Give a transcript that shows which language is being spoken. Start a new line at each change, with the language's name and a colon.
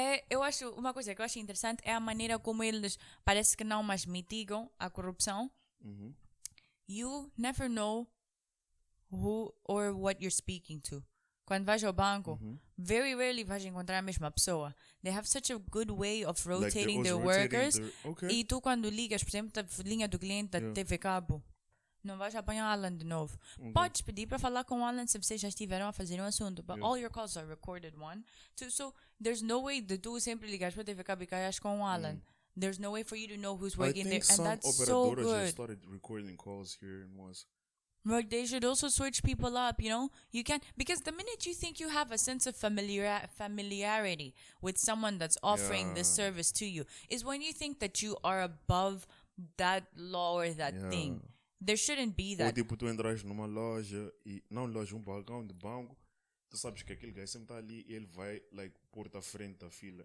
Portuguese: Eu acho uma coisa que eu acho interessante é a maneira como eles parece que não mais mitigam a corrupção.
English: You never know who or what you're speaking to.
Portuguese: Quando vais ao banco,
English: very rarely
Portuguese: vais encontrar a mesma pessoa.
English: They have such a good way of rotating their workers.
Portuguese: E tu quando ligas, por exemplo, a linha do cliente da TV Cabo, não vais apanhar Alan de novo. Podes pedir para falar com o Alan se vocês já estiveram a fazer um assunto.
English: But all your calls are recorded, one. So there's no way
Portuguese: de tu sempre ligares para a TV Cabo e caias com o Alan.
English: There's no way for you to know who's working there. And that's so good. Just started recording calls here and was. But they should also switch people up, you know? You can't, because the minute you think you have a sense of familiarity with someone that's offering this service to you, is when you think that you are above that law or that thing. There shouldn't be that.
Portuguese: Ou tipo, tu entras numa loja, um balcão de banco, tu sabes que aquele gajo sempre está ali e ele vai,
English: like,
Portuguese: pôr-te à frente da fila.